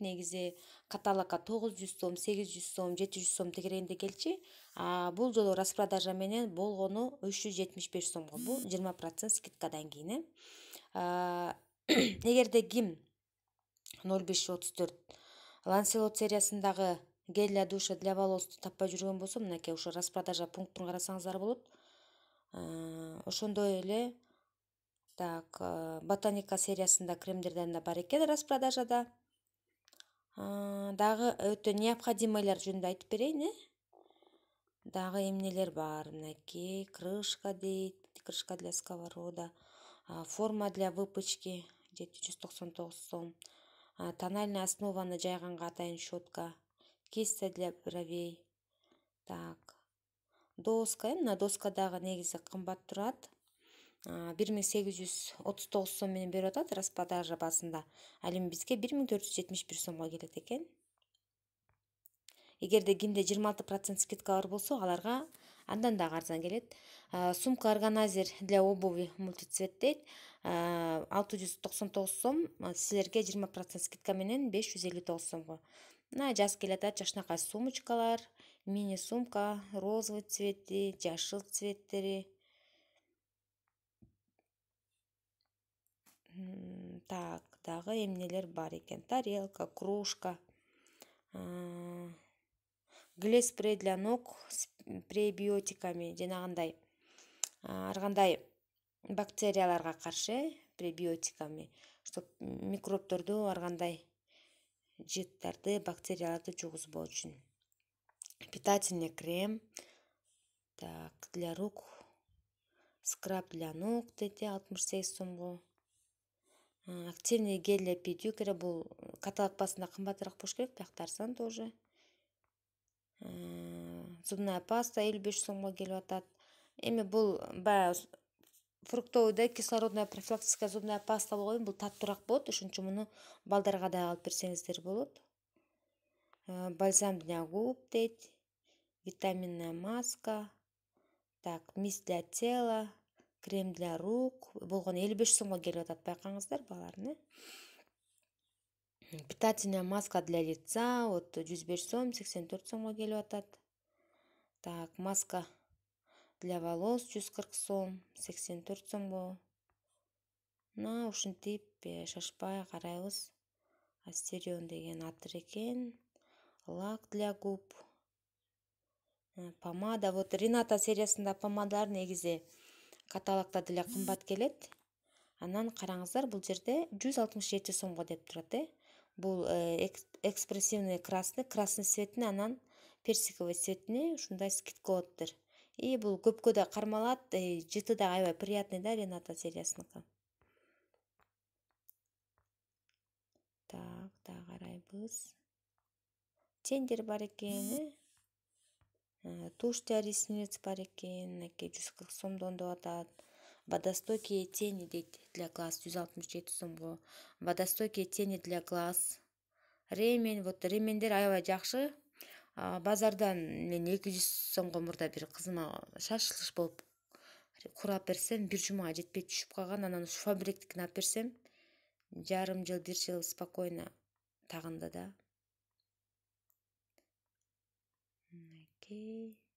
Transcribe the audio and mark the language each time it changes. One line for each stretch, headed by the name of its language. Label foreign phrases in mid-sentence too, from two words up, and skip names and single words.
Kyrgyz: Негизи каталогга 900 сом, 800 сом, 700 сом тегерегинде келчи. Бул жолу распродажа менен болгону 375 сомго. Бул 20% скидкадан кийин. Эгерде ким 0534 Ланселот сериясындагы
Russian: гель для душа для волос
Kyrgyz: таппай жүргөн болсо, мынакей ошо распродажа пунктун карасаңыздар болот. Ошондой эле Ботаника сериясында кремдерден да бар экен распродажада. Дагы өтө необходимыйлар жөнүндө айтып берейин. Дагы эмнелер бар? Мынакей крышка дейт,
Russian: крышка для сковорода, форма для выпечки 799 сом, тональная основаны
Kyrgyz: жайганга атайын
Russian: щетка, кисть для бровей.
Kyrgyz: Доска, мына доска дагы негизи кымбат турат. 1839 сом менен берип атат распродажа басында. Ал эми бизге 1471 сомго келет экен. Эгерде кимде 26% скидка бар болсо, аларга андан дагы арзан келет.
Russian: Сумка органайзер для обуви мультицвет дейт.
Kyrgyz: 699 сом, силерге 20% скидка менен 559 сомго. Мына жаз келет, жакшынакай сумочкалар,
Russian: мини сумка, розовый цвети,
Kyrgyz: жашыл цветтери. Дагы эмнелер бар экен?
Russian: Тарелка, кружка, глез спрей для ног с пребиотиками,
Kyrgyz: жанагындай ар кандай бактерияларга каршы
Russian: пребиотиками, чтоб
Kyrgyz: микробторду, ар кандай жыттарды, бактерияларды жугузбоо үчүн.
Russian: Питательный крем для рук, скраб для ног дейт, 68 сомго. Активный гель для педикюра,
Kyrgyz: бул каталог басында кымбатыраак болуш керек, биякта арзан тоже.
Russian: Зубная паста
Kyrgyz: 55 сомго келип атат. Эми бул баягы
Russian: фруктовый кислородная профилактическая зубная паста
Kyrgyz: болгон, бул таттуураак болот, ошон үчүн муну балдарга да алып берсеңиздер болот.
Russian: Бальзам для губ дейт, витаминная маска, мисс для тела, крем для рук
Kyrgyz: болгон 55 сомго келип атат, байкаңыздар балалар.
Russian: Питательная маска для лица, 105 сом,
Kyrgyz: 84 сомго келип атат.
Russian: Маска для волос 140 сом, 84 сомго.
Kyrgyz: Мына ушинтип шашпай карайбыз. Астерион деген атыр экен.
Russian: Лак для губ.
Kyrgyz: Помада, Рената сериясында помадалар негизи каталогда деле кымбат келет. Анан караңыздар, бул жерде 167 сомго деп турат. Бул
Russian: экспрессивный красный
Kyrgyz: цветине, анан персиковый цветине ушундай скидка болуптур. И бул көпкө да кармалат, жыты да аябай приятный Рената сериясыныкы. Да карайбыз. Тендер бар экен, тушь для ресниц бар экен, мынакей 140 сомдон деп атат.
Russian: Водостойкие тени дейт для глаз 167 сомго. Водостойкие тени для глаз.
Kyrgyz: Ремень, ремендер аябай жакшы. Базардан мен 200 сомго мурда бир кызыма шашылыш болуп курап берсем, бир жумага жетпей түшүп калган. Анан ушу фабриктикин алып берсем, жарым жыл, бир жыл спокойно тагынды да. Мынакей.